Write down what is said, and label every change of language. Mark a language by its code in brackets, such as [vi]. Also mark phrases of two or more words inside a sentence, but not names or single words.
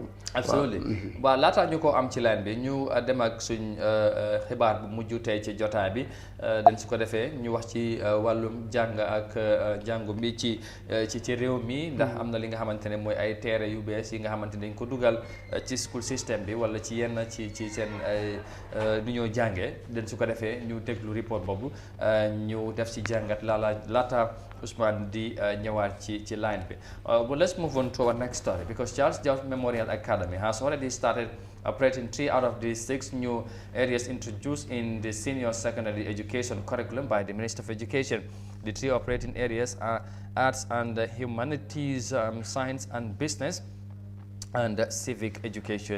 [wo] absolument waaw laataa ñu ko am ci line bi ñu dem ak suñ xibaar bu mujj tey ci jotaay bi dañ su ko defee ñu wax ci wàllum jàng ak jàngu bi ci réew mi ndax am na li nga xamante ne mooy ay teere yu bees yi nga xamante ne dañ ko dugal ci [en] school system [wo] bi wala ci yenn ci seen nu ñoo jàngee dañ su ko defee ñu déglu report boobu ñu def ci jàngat laata Ousmane di ñëwaat ci line bi. [en] But let's move on to our next story because Charles Jammeh Memorial Academy has already started operating 3 out of the 6 new areas introduced in the senior secondary education curriculum by the Minister of Education. The 3 operating areas are arts and humanities, science and business, and civic education.